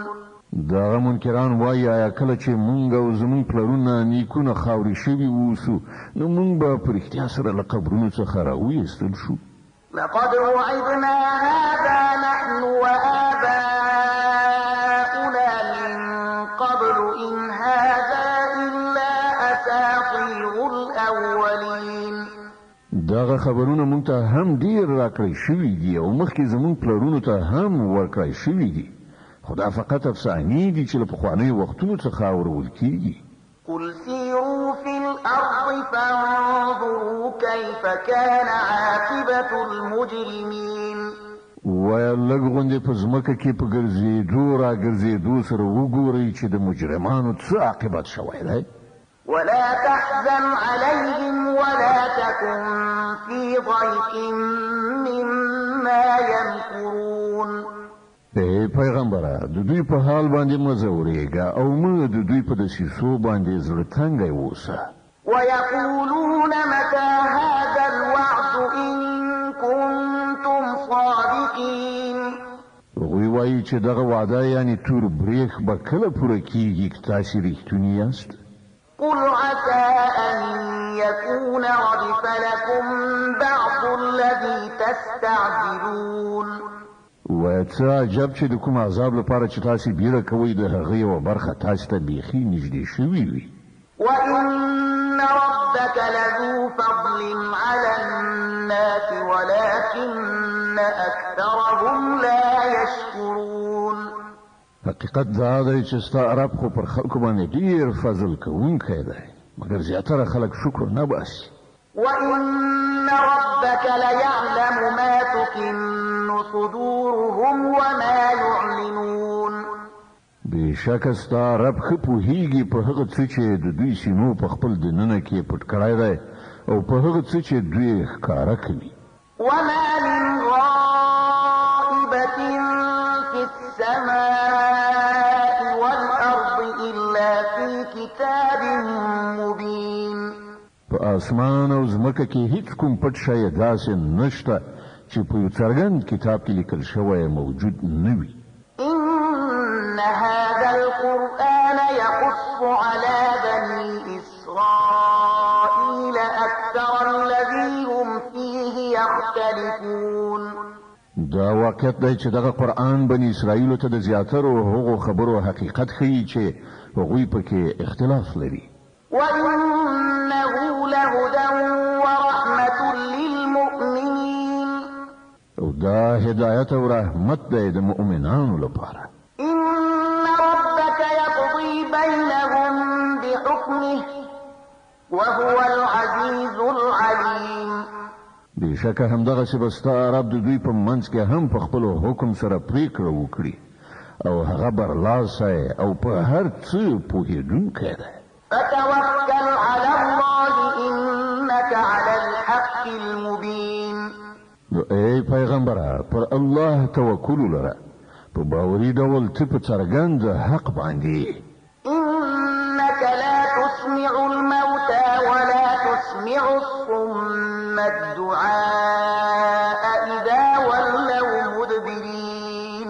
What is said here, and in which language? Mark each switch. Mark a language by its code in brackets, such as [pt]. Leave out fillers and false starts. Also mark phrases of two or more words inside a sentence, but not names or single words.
[ps] دغه منکران وایي آیا کله چې مونږ او زمونږ پلرونه نیکونه خاورې شوي اوسو نو مونږ به په رښتیا سره له قبرونو څخه راویستل شو. [ar] لقد وعدنا هذا نحن وآباؤنا من قبل إن هذا إلا أساطير الأولين. [ps] دغه خبرونه مونږ ته هم ډیر راکړی شوي دي او مخکې زمونږ پلرونو ته هم ورکړی شوي دي خدا فقط افسانې دي چې له پخوانیو وختونو څخه اورول کیږي. [ar] قل سيروا في الأرض فانظروا كيف كان عاقبة المجرمين. [ps] وایه لږ غوندې په ځمکه کې په ګرځېدو راګرځېدو سره وګورئ چې د مجرمانو څه عاقبت شوی دی. [ar] ولا تحزن عليهم ولا تكن في ضيق مما يمكرون. [ps] پیغمبره د دوی په حال باندې مه ځورېږه او مه د دوی په دسیسو باندې زړه تنګی اوسه. [ar] ويقولون متى هذا الوعد إن كنتم صادقين. [ps] هغوی وایي چې دغه وعده یعنی تور بریښ به کله پوره کیږي که تاسې رښتوني یاست. [ar] قل عسى أن يكون ردف لكم بعض الذي تستعجلون. [ps] وایه څه عجب چې د کوم عذاب لپاره چې تاسې بیره کوئ د هغه یوه برخه تاسې ته بیخي نږدې شوي وي. [ar] وإن ربك لذو فضل على الناس ولكن أكثرهم لا يشكرون. [ps] حقیقت دا دی چې ستا رب خو پر خلکو باندې ډیر فضل کوونکی دی مګر زیاتره خلک شکر نه باسي. [ar] وإن ربك ليعلم ما تكن صدورهم وما يعلنون. [ps] بېشکه ستا رب ښه پوهېږي په هغه څه چې د دوی سینو په خپل دننه کې پټ کړی دی او په هغه څه چې دوی ښکاره کوي. [ar] وما من غائبة في السماء والأرض إلا في كتاب مبين. [ps] په اسمان او ځمکه کې هیڅ کوم پټ شی داسې نشته چې په یو څرګند کتاب کې لیکل شوی موجود نه وي. [ar] إن هذا القرآن يقص على بني إسرائيل أكثر الذي هم فيه يختلفون. [ps] دا واقعیت دی چې دغه قرآن بني اسرائیلو ته د زیاترو هغو خبرو حقیقت ښیي چې هغوی پکې اختلاف لري. [ar] وإنه لهدى ورحمة للمؤمنين. [ps] او دا هدایت او رحمت دی د مؤمنانو لپاره. [ar] إن ربك يقضي بينهم بحكمه وهو العزيز العليم. [ps] بېشکه همدغسې به ستا رب د دوی په منځ کې هم په خپلو حکم سره پرېکړه وکړي او هغه برلاسی او په هر څه پوهېدونکی دی. [ar] فتوكل على الله إنك على الحق المبين. [ps] نو ای پیغمبره پر الله توکل ولره، په باوري ډول ته په څرګند حق باندې. [ar] إنك لا تسمع الموتى ولا تسمع الصم الدعاء إذا ولوا مدبرين.